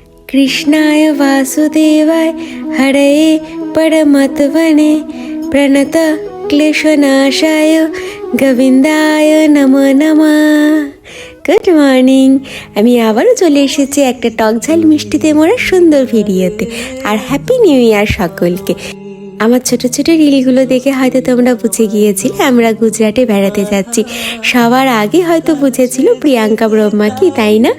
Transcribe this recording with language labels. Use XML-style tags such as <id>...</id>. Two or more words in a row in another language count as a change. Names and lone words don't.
<sa>कृष्णाय वासुदेवाय हरये परमत्वने प्रणत क्लेशनाशाय गोविंदाय नमो नमः।</sa> <en>good morning,</en> <bn>আমি আবারও চলে এসেছি একটা টকঝাল মিষ্টিতে মোড়া সুন্দর ভিডিওতে। আর</bn> <en>happy new year</en> <bn>সকলকে। আমার ছোট ছোট রিলগুলো দেখে হয়তো তোমরা বুঝে গিয়েছিলে আমরা গুজরাটে বেড়াতে যাচ্ছি। সবার আগে হয়তো বুঝেছিল প্রিয়াঙ্কা ব্রহ্মা কি, তাই না?</bn>